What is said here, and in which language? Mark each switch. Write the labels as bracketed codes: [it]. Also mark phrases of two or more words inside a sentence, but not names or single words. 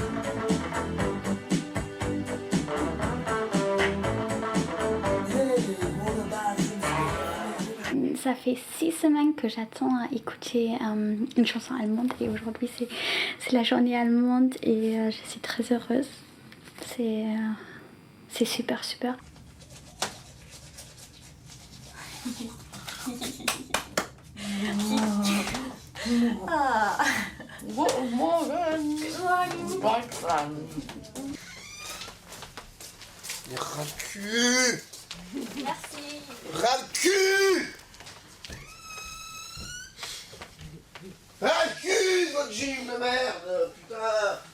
[fr] Ça fait 6 semaines que j'attends à écouter une chanson allemande et aujourd'hui c'est la journée allemande et je suis très heureuse. C'est super super. [de] Guten Morgen. [fr] Ras le cul! Merci. Ras le cul! Ras le cul, votre gym de merde, putain!